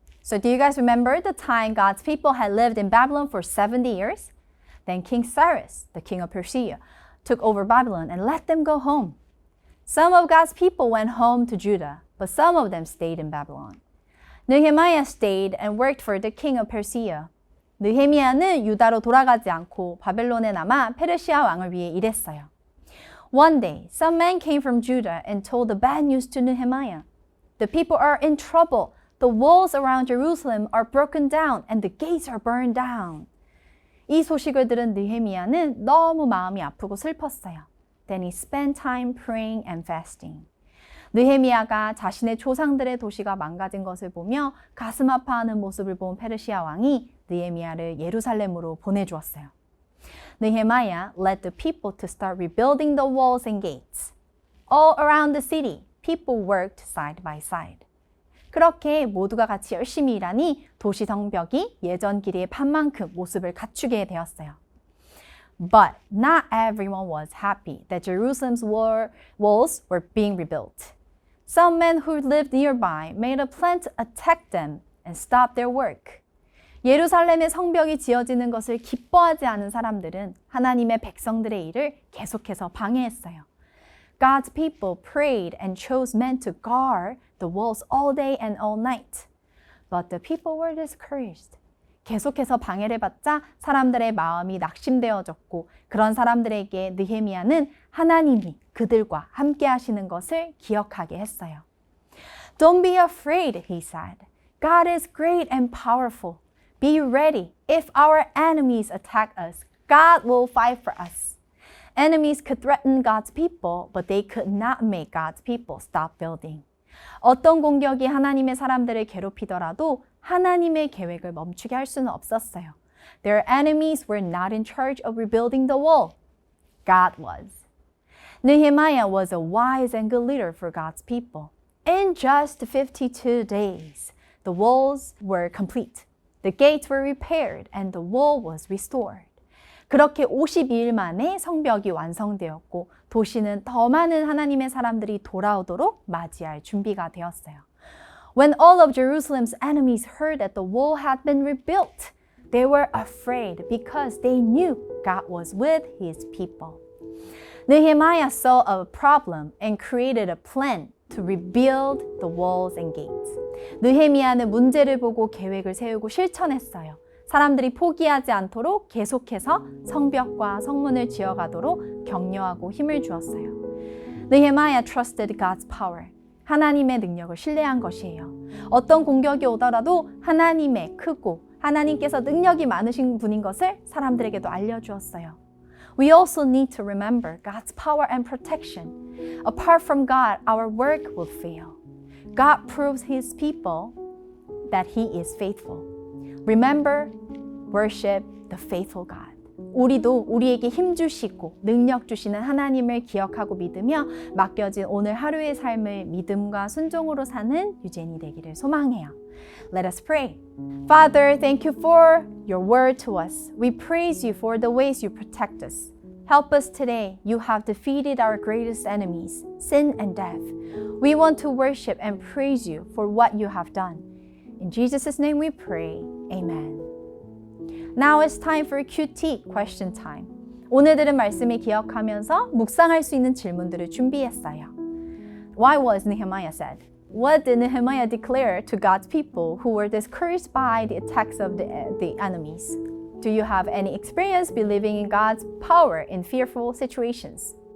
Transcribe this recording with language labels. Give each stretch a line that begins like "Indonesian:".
English: So do you guys remember the time God's people had lived in Babylon for 70 years? Then King Cyrus, the king of Persia, took over Babylon and let them go home. Some of God's people went home to Judah, but some of them stayed in Babylon. Nehemiah stayed and worked for the king of Persia.
Korean: 느헤미야는 유다로 돌아가지 않고 바벨론에 남아 페르시아 왕을 위해 일했어요.
English: One day, some men came from Judah and told the bad news to Nehemiah. The people are in trouble. The walls around Jerusalem are broken down and the gates are burned down.
Korean: 이 소식을 들은 느헤미야는 너무 마음이 아프고 슬펐어요.
English: Then he spent time praying and fasting.
Korean: 느헤미야가 자신의 조상들의 도시가 망가진 것을 보며 가슴 아파하는 모습을 본 페르시아 왕이 느헤미야를 예루살렘으로 보내주었어요.
English: Nehemiah led the people to start rebuilding the walls and gates. All around the city, people worked side by side.
Korean: 그렇게 모두가 같이 열심히 일하니 도시 성벽이 예전 길이의 반만큼 모습을 갖추게 되었어요.
English: But not everyone was happy that Jerusalem's walls were being rebuilt. Some men who lived nearby made a plan to attack them and stop their work.
Korean: 예루살렘의 성벽이 지어지는 것을 기뻐하지 않은 사람들은 하나님의 백성들의 일을 계속해서 방해했어요.
English: God's people prayed and chose men to guard the walls all day and all night. But the people were discouraged.
Korean: 계속해서 방해를 받자 사람들의 마음이 낙심되어졌고 그런 사람들에게 느헤미야는 하나님이 그들과 함께 하시는 것을 기억하게 했어요.
English: Don't be afraid, he said. God is great and powerful. Be ready. If our enemies attack us, God will fight for us. Enemies could threaten God's people, but they could not make God's people stop building.
Korean: 어떤 공격이 하나님의 사람들을 괴롭히더라도 하나님의 계획을 멈추게 할 수는 없었어요.
English: Their enemies were not in charge of rebuilding the wall. God was. Nehemiah was a wise and good leader for God's people. In just 52 days, the walls were complete. The gates were repaired and the wall was restored.
Korean: 그렇게 52일 만에 성벽이 완성되었고 도시는 더 많은 하나님의 사람들이 돌아오도록 맞이할 준비가 되었어요.
English: When all of Jerusalem's enemies heard that the wall had been rebuilt, they were afraid because they knew God was with his people. Nehemiah saw a problem and created a plan to rebuild the walls and gates.
Korean: 느헤미야는 문제를 보고 계획을 세우고 실천했어요. 사람들이 포기하지 않도록 계속해서 성벽과 성문을 지어가도록 격려하고 힘을 주었어요.
English: Nehemiah trusted God's power.
Korean: 하나님의 능력을 신뢰한 것이에요. 어떤 공격이 오더라도 하나님의 크고 하나님께서 능력이 많으신 분인 것을 사람들에게도 알려주었어요.
English: We also need to remember God's power and protection. Apart from God, our work will fail. God proves his people that he is faithful. Remember, worship the faithful God.
Korean: 우리도 우리에게 힘 주시고 능력 주시는 하나님을 기억하고 믿으며 맡겨진 오늘 하루의 삶을 믿음과 순종으로 사는 유젠이 되기를 소망해요.
English: Let us pray. Father, thank you for your word to us. We praise you for the ways you protect us. Help us today. You have defeated our greatest enemies, sin and death. We want to worship and praise you for what you have done. In Jesus' name we pray. Amen. Now it's time for QT question time.
Korean: 오늘 들은 말씀을 기억하면서 묵상할 수 있는 질문들을 준비했어요.
English: Why was Nehemiah sad? What did Nehemiah declare to God's people who were discouraged by the attacks of the enemies? Do you have any experience believing in God's power in fearful situations?